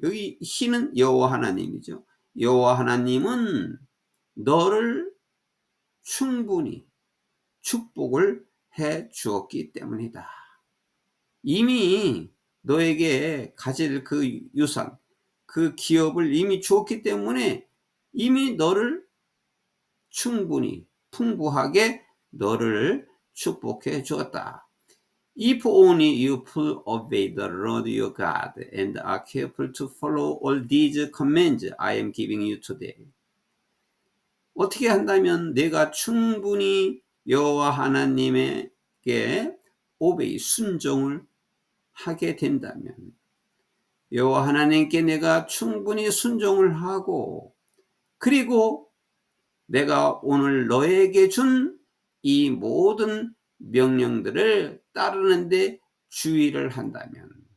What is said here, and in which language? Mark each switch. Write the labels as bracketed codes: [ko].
[ko] 여기 He는 여호와 하나님이죠. 여호와 하나님은 너를 충분히 축복을 해 주었기 때문이다. 이미 너에게 가질 그 유산, 그 기업을 이미 주었기 때문에 이미 너를 충분히 풍부하게 너를 축복해 주었다. [en] If only you will obey the Lord your God and are careful to follow all these commands I am giving you today. [ko] 어떻게 한다면 내가 충분히 여호와 하나님에게 순종을 하게 된다면, 여호와 하나님께 내가 충분히 순종을 하고, 그리고 내가 오늘 너에게 준 이 모든 명령들을 따르는데 주의를 한다면,